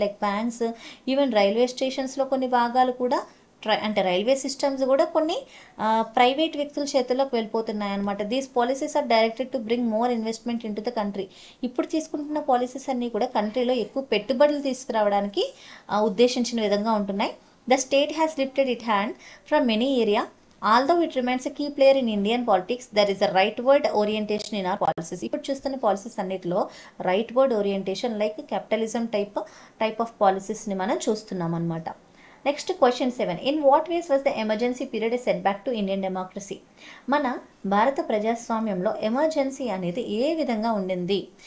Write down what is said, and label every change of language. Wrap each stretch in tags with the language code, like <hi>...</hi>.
<te>Like banks, even railway స్టేషన్స్లో కొన్ని భాగాలు కూడా రైల్వే సిస్టమ్స్ కూడా కొన్ని ప్రైవేట్ వ్యక్తుల చేతుల్లోకి వెళ్ళిపోతున్నాయి అనమాట.</te> <en>These policies are directed to bring more investment in to the country.</en> <te>ఇప్పుడు తీసుకుంటున్న పాలసీస్ అన్నీ కూడా కంట్రీలో ఎక్కువ పెట్టుబడులు తీసుకురావడానికి ఉద్దేశించిన విధంగా ఉంటున్నాయి.</te> <en>The state has lifted it hand from many area. Although it remains a key player in Indian politics, there is a rightward orientation in our policies.</en> <te>ఇప్పుడు చూస్తున్న పాలసీస్ అన్నిటిలో రైట్వర్డ్ orientation, like capitalism type of పాలసీస్ని మనం చూస్తున్నాం అనమాట. Next question 7.</te> <en>In what ways was the emergency period a set back to Indian democracy?</en> <te>మన భారత ప్రజాస్వామ్యంలో emergency అనేది ఏ విధంగా ఉండింది?</te>